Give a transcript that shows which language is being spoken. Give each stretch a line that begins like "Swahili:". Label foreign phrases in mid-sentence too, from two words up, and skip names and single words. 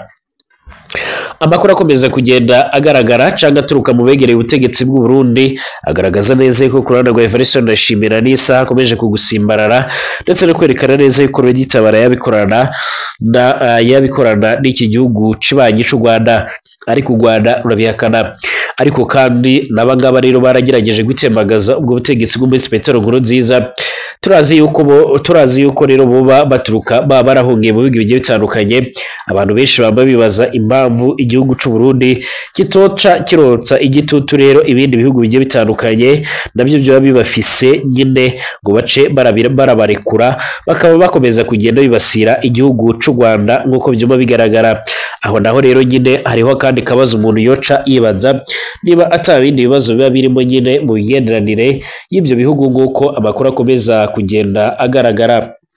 Rundi: Amakuru akomeza kugenda agaragara cyangwa aturuka mu begereye ubutegetsi bw'u Burundi agaragaza neza ko ku ruhande rwa Evariste Ndayishimiye n'isaha akomeje kugusimbarara ndetse no kwerekana neza yuko Reditabara yabikorana n'iki gihugu cibanyi c'u Rwanda, ariko u Rwanda rurabihakana. Ariko kandi n'abangaba rero baragerageje gutembagaza ubwo butegetsi bwa Miss Petero Nkurunziza. Turazi yuko rero baturuka barahungiye mu bihugu bigiye bitandukanye. Abantu benshi bamba bibaza impamvu igihugu cy'u Burundi kirotsa igitutu rero ibindi bihugu bigiye bitandukanye, nabyo byo bibafise nyine ngo bace barabarekura bakaba bakomeza kugenda bibasira igihugu cy'u Rwanda nk'uko byuma bigaragara. Aho naho rero nyine hariho kandi kabazo umuntu yoca yibaza niba atabindi bibazo biba birimo nyine mu bigenderanire y'ibyo bihugu nk'uko amakuru akomeza kugenda agaragara.